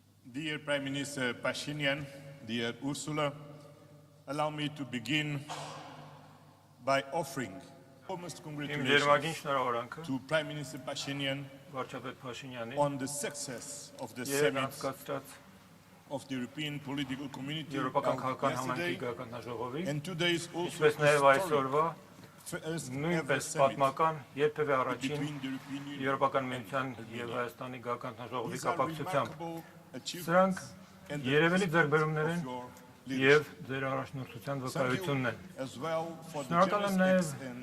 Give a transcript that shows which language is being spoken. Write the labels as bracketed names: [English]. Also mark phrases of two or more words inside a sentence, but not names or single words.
[English] Dear Prime Minister Pashinyan, dear Ursula, allow me to begin by offering almost congratulations to Prime Minister Pashinyan on the success of the summit of the European political community yesterday, and today is also historic. [Armenian] Նույնպես պատմական երբևէ առաջին Եվրոպական միության եւ Հայաստանի գաղափարաժողովի կապակցությամբ սրանք երևելի ձեռքբերումներ են եւ ձեր առաջնորդության վկայությունն են։ Շնորհակալ եմ նաեւ